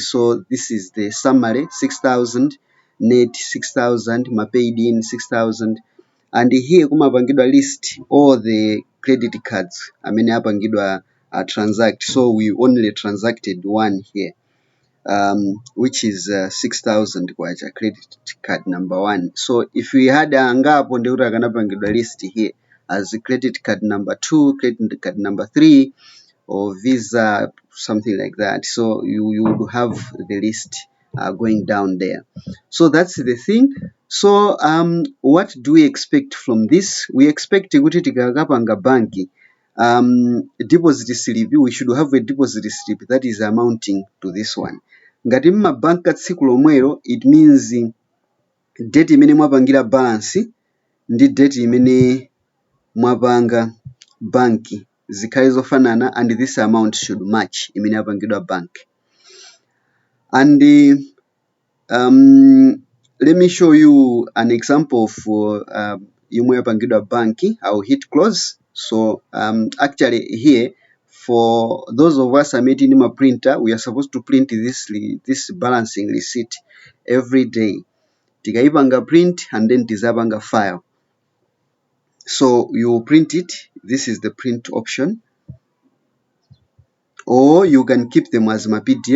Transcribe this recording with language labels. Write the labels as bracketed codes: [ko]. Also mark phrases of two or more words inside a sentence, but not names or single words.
[en] So this is the summary: 6,000 net, 6,000 ma paid in 6,000. And here kumapangidwa list all the credit cards [ny] amene apangidwa [en] transact. So we only transacted one here, which is 6,000 kwacha credit card number 1. So if we had [ny] angapo ndekuti akanapangidwa [en] list here as credit card number 2, credit card number 3, or visa, something like that. So you would have the list going down there. So that's the thing. So what do we expect from this? We expect [ny] kuti tikakapanga banki [en] deposit slip, we should have a deposit slip that is amounting to this one. [ny] Ngati mmabanka tsiku lomwelo, [en] it means [ny] date imene mwapangira balance ndi date imene mwapanga banki zikhale zofanana, [en] and this amount should match [ny] imene apangidwa [en] bank. And let me show you an example of [ny] yomwe yapangidwa banki. [en] I'll hit close. So actually here, for those of us [ny] amene ma [en] printer, we are supposed to print this balancing receipt every day. [ny] Tikaipanga print [en] and then [ny] tizapanga file. [en] So you print it. This is the print option. Or you can keep them as my PDF.